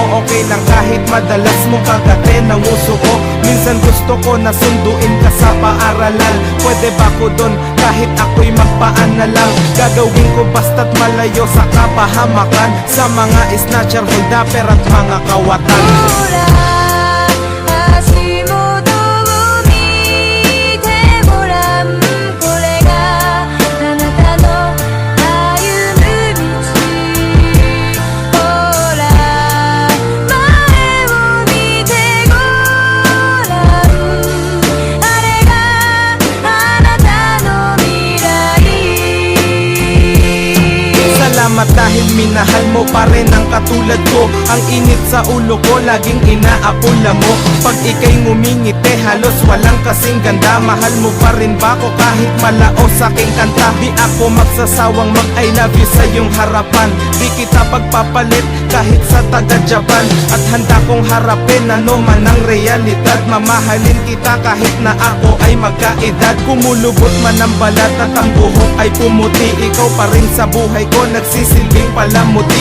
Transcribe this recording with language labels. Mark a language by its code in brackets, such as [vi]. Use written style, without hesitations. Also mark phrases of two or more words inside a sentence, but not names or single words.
[tl] Okay lang kahit madalas mo kagatin ang uso ko. Minsan gusto ko na sunduin ka sa paaralan. Pwede ba ko dun kahit ako'y magpaan na lang. Gagawin ko basta't malayo sa kapahamakan. Sa mga snatcher, holdapper at mga kawatan. [ja] ほら足元を見てごらんこれがあなたの歩む道ほら前を見てごらんあれがあなたの未来 [tl] Salamat dahil minahal mo pa rin ang katulad ko. Ang init sa ulo ko laging inaapula mo. Pag ika'y ngumingiti halos walang kasing ganda. Mahal mo pa rin ba ko kahit malaos aking kanta? Di ako magsasawang mag [en] I love you [tl] sa iyong harapan. Di kita pagpapalit kahit sa taga-Japan. At handa kong harapin ano man ang realidad. Mamahalin kita kahit na ako ay magkaedad. Kumulubot man ang balat at ang buhok ay pumuti. Ikaw pa rin sa buhay ko nagsisilbing palamuti.